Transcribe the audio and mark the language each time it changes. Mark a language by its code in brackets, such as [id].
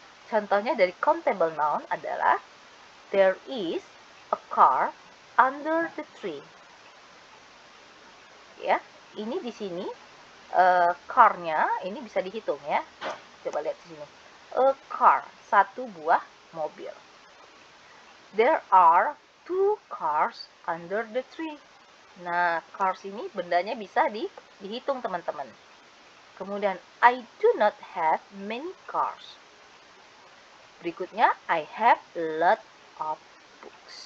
[id] Contohnya dari [en] countable noun [id] adalah [en] there is a car under the tree. [id] Ya, ini di sini car-nya ini bisa dihitung ya. Coba lihat di sini. [en] A car, [id] satu buah mobil. [en] There are 2 cars under the tree. [id] Nah, cars ini bendanya bisa dihitung teman-teman. Kemudian, [en] I do not have many cars. [id] Berikutnya, [en] I have a lot of books.